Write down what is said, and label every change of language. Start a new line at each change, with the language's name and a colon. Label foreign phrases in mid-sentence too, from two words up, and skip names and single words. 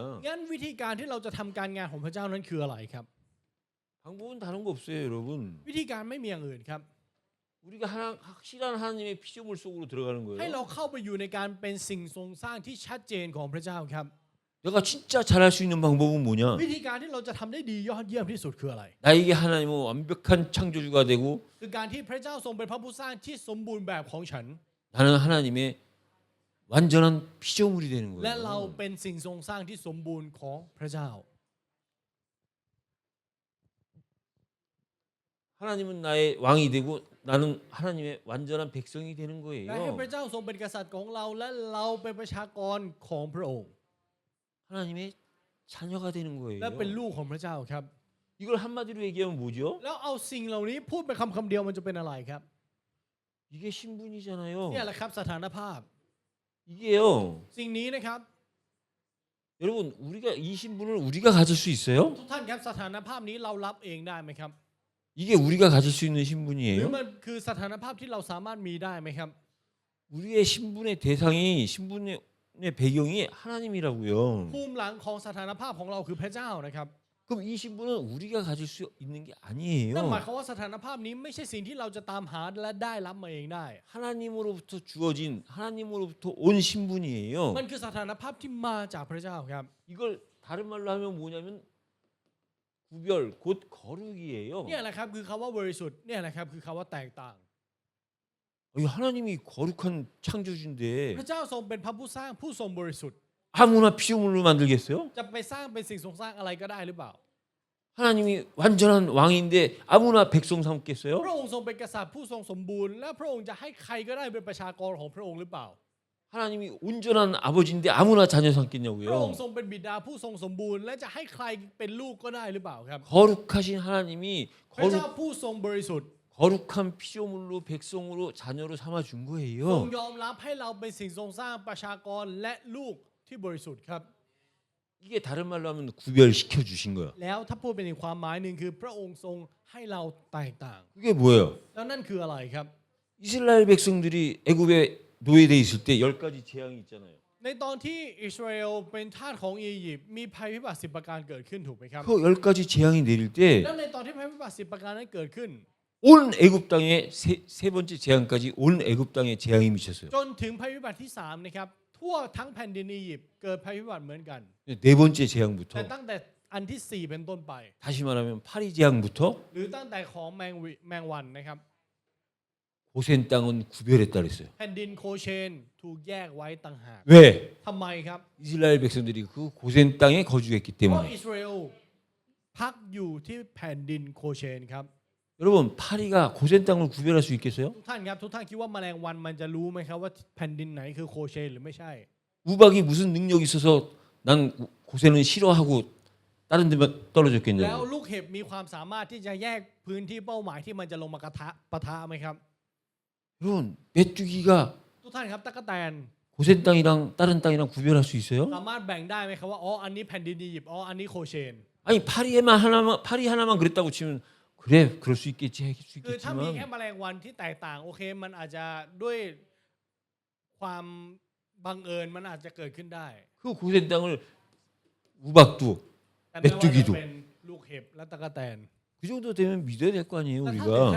Thai: งั้นวิธีการที่เราจะทำการงานของพระเจ้านั้นคืออะไรครับ
Korean: 방법은 다른 거 없어요, 여러분.
Thai: วิธีการไม่มีอย่างอื่นครับ
Korean: 우리가 확실한 하나님의 피조물 속으로 들어가는
Thai: ให้
Korean: 거예요.
Thai: เราเข้าไปอยู่ในการเป็นสิ่งทรงสร้างที่ชัดเจนของพระเจ้าครับ
Korean: 내가 진짜 잘할 수 있는 방법은 뭐냐?
Thai: วิธีการที่เราจะทำได้ดียอดเยี่ยมที่สุดคืออะไร
Korean: 나에게 하나님은 완벽한 창조주가 되고
Thai: คือการที่พระเจ้าทรงเป็นพระผู้สร้างที่สมบูรณ์แบบของฉัน
Korean: 나는 하나님의 완전한 피조물이 되는
Thai: และเรา
Korean: 거예요.
Thai: เป็นสิ่งทรงสร้างที่สมบูรณ์ของพระเจ้า
Korean: 하나님은 나의 왕이 되고 나는 하나님의 완전한 백성이 되는
Thai: และให้
Korean: 거예요.
Thai: พระเจ้าทรงเป็นกษัตริย์ของเราและเราเป็นประชากรของพระองค์
Korean: 하나님의 자녀가 되는
Thai: และเป็น
Korean: 거예요.
Thai: ลูกของพระเจ้าครับ
Korean: 이걸 한마디로 얘기하면 뭐죠?
Thai: แล้วเอาสิ่งเหล่านี้พูดเป็นคำเดียวมันจะเป็นอะไรครับ
Korean: 이게 신분이잖아요.
Thai: เนี่ยแหละครับสถานภาพ
Korean: 이게요.
Thai: สิ่งนี้นะครับ
Korean: 여러분 우리가 이 신분을 우리가 가질 수 있어요?
Thai: ทุกท่านครับสถานภาพนี้เรารับเองได้ไหมครับ
Korean: 이게 우리가 가질 수 있는
Thai: หรือ
Korean: 신분이에요?
Thai: มันคือสถานภาพที่เราสามารถมีได้ไหมครับ
Korean: 우리의 신분의 대상이 신분의 배경이 하나님이라고요.
Thai: ภูมิหลังของสถานภาพของเราคือพระเจ้านะครับ
Korean: 그럼 이 신분은 우리가 가질 수 있는 게
Thai: นั่นหมาย
Korean: 아니에요.
Thai: ความว่าสถานภาพนี้ไม่ใช่สิ่งที่เราจะตามหาและได้รับมาเองได้
Korean: 하나님으로부터 주어진 하나님으로부터 온 신분이에요.
Thai: มันคือสถานภาพที่มาจากพระเจ้าครับ
Korean: 이걸 다른 말로 하면 뭐냐면 구별 곧 거룩이에요.
Thai: เนี่ยแหละครับคือคำว่าบริสุทธิ์เนี่ยแหละครับคือคำว่าแตกต่าง
Korean: 이 하나님이 거룩한 창조주인데
Thai: พระเจ้าทรงเป็นพระผู้สร้างผู้ทรงบริสุทธิ์
Korean: 아무나 피조물로 만들겠어요?
Thai: จะไปสร้างเป็นสิ่งทรงสร้างอะไรก็ได้หรือเปล่า
Korean: 하나님이 완전한 왕인데 아무나 백성 삼겠어요?
Thai: พระองค์ทรงเป็นกษัตริย์ผู้ทรงสมบูรณ์และพระองค์จะให้ใครก็ได้เป็นประชากรของพระองค์หรือเปล่า
Korean: 하나님이 온전한 아버지인데 아무나 자녀
Thai: พระอง
Korean: 삼겠냐고요?
Thai: ค์ทรงเป็นบิดาผู้ทรงสมบูรณ์และจะให้ใครเป็นลูกก็ได้หรือเปล่าครับ
Korean: 거룩하신 하나님이
Thai: พระเจ้าผู้ทรงบริสุทธิ์
Korean: 거룩한 피조물로 백성으로 자녀로 삼아 준
Thai: ทรง
Korean: 거예요.
Thai: ยอมรับให้เราเป็นสิ่งทรงสร้างประชากรและลูกที่บริสุทธิ์ครับ
Korean: 이게 다른 말로 하면 구별시켜 주신 거예요.
Thai: แล้วถ้าพูดเป็นอีกความหมายหนึ่งคือพระองค์ทรงให้เราแตกต่าง
Korean: 그게 뭐예요?
Thai: แล้วนั่นคืออะไรครับ
Korean: 이스라엘 백성들이 애굽에 노예돼 있을 때 10가지 재앙이 있잖아요.
Thai: ในตอนที่อิสราเอลเป็นทาสของอียิปต์มีภัยพิบัติ10ประการเกิดขึ้นถูกไหมครับ
Korean: 그 10가지 재앙이 내릴 때
Thai: แล้วในตอนที่ภัยพิบัติ10ประการนั้นเกิดขึ้น
Korean: 온 애굽 땅에 세 번째 재앙까지 온 애굽 땅에 재앙이 미쳤어요.
Thai: จนถึงภัยพิบัติที่3นะครับทั่วทั้งแผ่นดินอียิปต์เกิดภัยพิบัติเหมือนกัน
Korean: 네 번째 재앙부터
Thai: แต่ตั้งแต่อันที่4เป็นต้นไป
Korean: 다시 말하면 파리 재앙부터
Thai: หรือตั้งแต่ของแมงวันนะครับ
Korean: 고센 땅은 구별했다 그랬어요.
Thai: แผ่นดินโคเชนถูกแยกไว้ต่างหาก
Korean: 왜?
Thai: ทำไมครับ
Korean: 이스라엘 백성들이 그 고센 땅에 거주했기
Thai: เพราะ
Korean: 때문에.
Thai: อิสราเอลพักอยู่ที่แผ่นดินโคเชนครับ
Korean: 여러분 파리가 고센 땅을 구별할 수 있겠어요?
Thai: ทุกท่านครับทุกท่านคิดว่าแมลงวันมันจะรู้ไหมครับว่าแผ่นดินไหนคือโคเชนหรือไม่ใช่
Korean: 우박이 무슨 능력이 있어서 난 고센은 싫어하고 다른 데만
Thai: แล้ว
Korean: 떨어졌겠냐고.
Thai: ลูกเห็บมีความสามารถที่จะแยกพื้นที่เป้าหมายที่มันจะลงมากระทะปะทะไหมครับ
Korean: 여러분 메뚜기가
Thai: ทุกท่านครับตั๊กแตน
Korean: 고센 땅이랑 다른 땅이랑 구별할 수 있어요?
Thai: สามารถแบ่งได้ไหมครับว่าอ๋ออันนี้แผ่นดินอียิปต์อ๋ออันนี้โคเชน
Korean: 아니 파리 하나만 그랬다고 치면 그래 그럴 수 있겠지 할 수
Thai: คือถ้ามีแค่
Korean: 있겠지만
Thai: แมลงวันที่แตกต่างโอเคมันอาจจะด้วยความบังเอิญมันอาจจะเกิดขึ้นได้
Korean: 그 고센 땅을 우박도
Thai: แต่ไม่ว่า เม็ดจุกิ จะ ดุ เป็นลูกเห็บและตั๊กแตน
Korean: 그 정도 되면 믿어야 될 거 아니에요
Thai: แต่ถ้าถึงข